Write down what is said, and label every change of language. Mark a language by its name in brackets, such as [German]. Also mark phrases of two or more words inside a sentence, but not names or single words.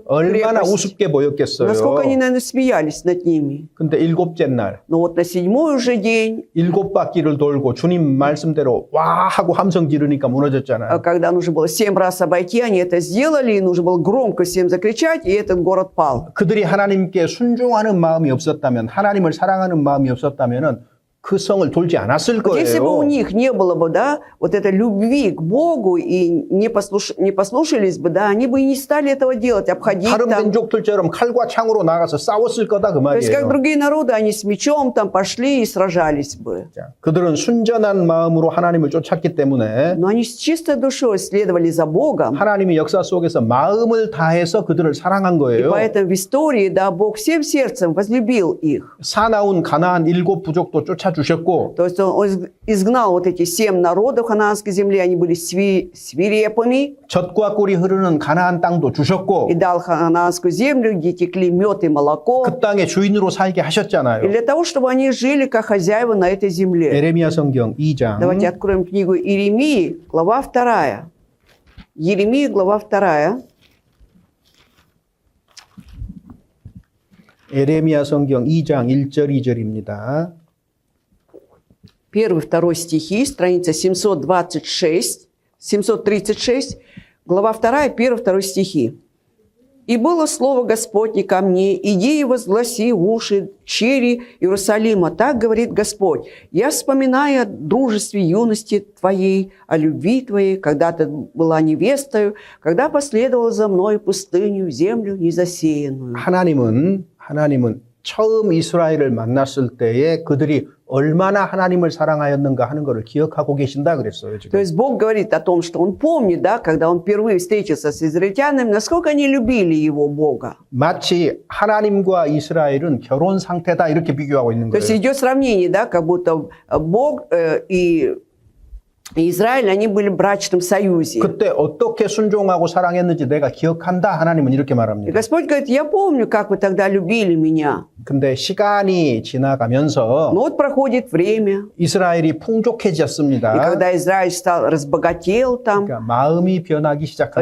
[Korean] 얼마나 [Russian] крепость. [Korean] 우습게 보였겠어요. [Russian] Насколько они, наверное, смеялись над ними. [Korean] 근데 일곱째 날 [Russian] Но вот на 7-й уже день, [Korean] 7바퀴를 돌고 주님 말씀대로 와 하고 함성 지르니까 무너졌잖아요. [Russian] когда нужно было 7 раз обойти, они это сделали, и нужно было громко всем закричать, и этот город пал. [Korean] 그들이 하나님께 순종하는 마음이 없었다면, 하나님을 사랑하는 마음이 없었다면은 그 성을 돌지 않았을 [Russian] Вот если бы у [Korean] 거예요. [Russian] них не было бы, да, вот этой любви к Богу и не послушались бы, да, они бы и не стали этого делать, обходить [Korean] 다른 [Russian] там. [Korean] 민족들처럼 칼과 창으로 나가서 싸웠을 거다 그 [Russian] То есть, как [Korean] 말이에요. [Russian] другие народы, они с мечом там пошли и сражались бы. [Korean] 자, 그들은 순전한 마음으로 하나님을 쫓았기 때문에 [Russian] Но они с чистой душой следовали за Богом. [Korean] 하나님이 역사 속에서 마음을 다해서 그들을 사랑한 [Russian] И [Korean] 거예요. [Russian] поэтому в истории, да, Бог всем сердцем возлюбил их. [Korean] 사나운 가나안 7 부족도 쫓아주셨고 [Russian] То есть он изгнал вот эти 7 народов ханаанской земли, они были свирепыми, [Korean] 젖과 꿀이 흐르는 가나안 땅도 주셨고 [Russian] и дал ханаанскую землю, где текли мед и молоко, [Korean] 그 땅의 주인으로 살게 [Russian] и [Korean] 하셨잖아요. [Russian] для того, чтобы они жили как хозяева на этой земле. [Korean] 에레미야 성경 2장 [Russian] Давайте откроем книгу Иеремии, глава 2. Иеремия, глава 2. [Korean] 에레미야 성경 2장 1절 2절입니다. [Russian] 1-2 стихи, страница 736, глава 2, 1-2 стихи. «И было слово Господне ко мне, иди и возгласи в уши чери Иерусалима, так говорит Господь, я вспоминаю о дружестве юности твоей, о любви твоей, когда ты была невестою, когда последовала за мной в пустыню, в землю незасеянную». [Korean] 하나님은 처음 이스라엘을 만났을 때에 그들이 얼마나 하나님을 사랑하였는가 하는 것을 기억하고 계신다 그랬어요. [Russian] То [Korean] 지금. [Russian] есть Бог говорит о том, что Он помнит, да, когда Он впервые встретился с израильтянами, насколько они любили Его, Бога. [Korean] 마치 하나님과 이스라엘은 결혼 상태다 이렇게 비교하고 있는 [Russian] То есть [Korean] 거예요. [Russian] идет сравнение, да, как будто Бог и Израиль, они были в брачном союзе. [Korean] 그때 어떻게 순종하고 사랑했는지 내가 기억한다 하나님은 이렇게 [Russian] И [Korean] 말합니다. [Russian] Господь говорит, я помню, как вы тогда любили меня. [Korean] 근데 시간이 지나가면서 [Russian] Но вот проходит время, [Korean] 이스라엘이 [Russian] и [Korean] 풍족해졌습니다. [Russian] когда Израиль разбогател там, [Korean] 그러니까 마음이 변하기 시작한